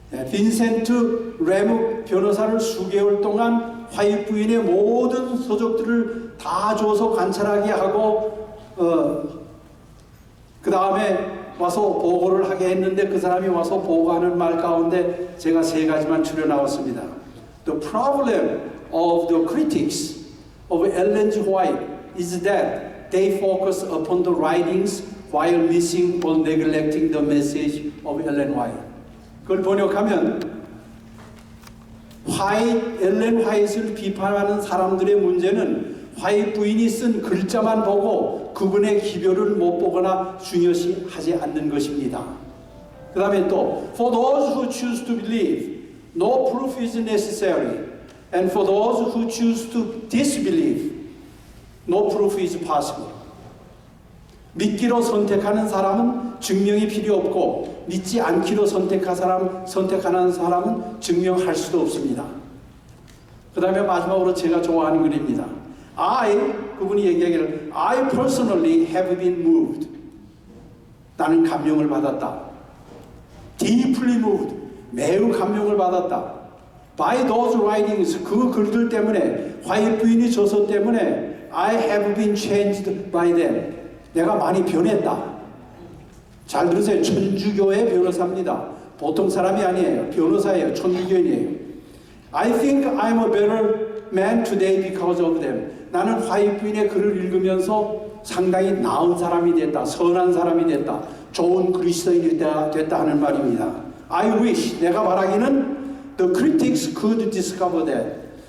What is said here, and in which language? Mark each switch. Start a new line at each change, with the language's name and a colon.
Korean: 빈센트 래믹 변호사를 수개월 동안 화이트 부인의 모든 서적들을 다 줘서 관찰하게 하고 그 다음에 와서 보고를 하게 했는데 그 사람이 와서 보고하는 말 가운데 제가 3가지만 추려 나왔습니다.
English: The problem of the critics of Ellen G. White is that they focus upon the writings while missing or neglecting the message of Ellen White.
Korean: 그걸 번역하면 엘렌 화이트를 비판하는 사람들의 문제는 화이트 부인이 쓴 글자만 보고 그분의 기별을 못 보거나 중요시하지 않는 것입니다. 그 다음에 또
English: For those who choose to believe, no proof is necessary. And for those who choose to disbelieve, no proof is possible.
Korean: 믿기로 선택하는 사람은 증명이 필요 없고 믿지 않기로 선택하는 사람은 증명할 수도 없습니다. 그 다음에 마지막으로 제가 좋아하는 글입니다. 그분이 얘기하기를
English: I personally have been moved.
Korean: 나는 감명을 받았다.
English: Deeply moved.
Korean: 매우 감명을 받았다.
English: By those writings.
Korean: 그 글들 때문에 화이트 부인이 저서 때문에
English: I have been changed by them.
Korean: 내가 많이 변했다. 잘 들으세요. 천주교의 변호사입니다. 보통 사람이 아니에요. 변호사예요. 천주교인이에요.
English: I think I'm a better man today because of them.
Korean: 나는 화이트 부인의 글을 읽으면서 상당히 나은 사람이 됐다. 선한 사람이 됐다. 좋은 그리스도인이 됐다 하는 말입니다.
English: I wish.
Korean: 내가 바라기는
English: the critics could discover that.